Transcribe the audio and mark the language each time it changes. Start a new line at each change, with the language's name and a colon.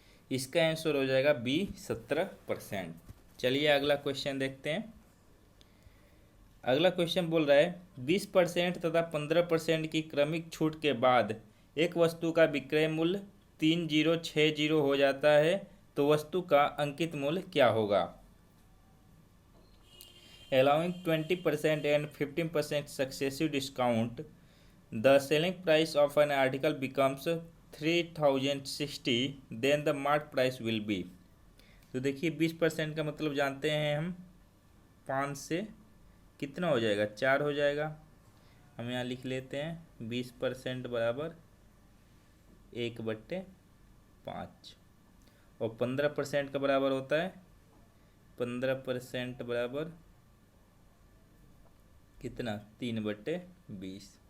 Hindi: इसका आंसर हो जाएगा बी 17%। चलिए अगला क्वेश्चन देखते हैं। अगला क्वेश्चन बोल रहा है 20% तथा 15% की क्रमिक छूट के बाद एक वस्तु का विक्रय मूल्य 3060 हो जाता है, तो वस्तु का अंकित मूल्य क्या होगा।
English: Allowing 20% and 15% successive discount, the selling price of an article becomes 3060, then the mark price will be।
Hindi: तो देखिए 20% का मतलब जानते हैं हम 5 से कितना हो जाएगा 4 हो जाएगा। हम यहाँ लिख लेते हैं 20% बराबर 1/5, और 15% का बराबर होता है 15% बराबर कितना 3/20।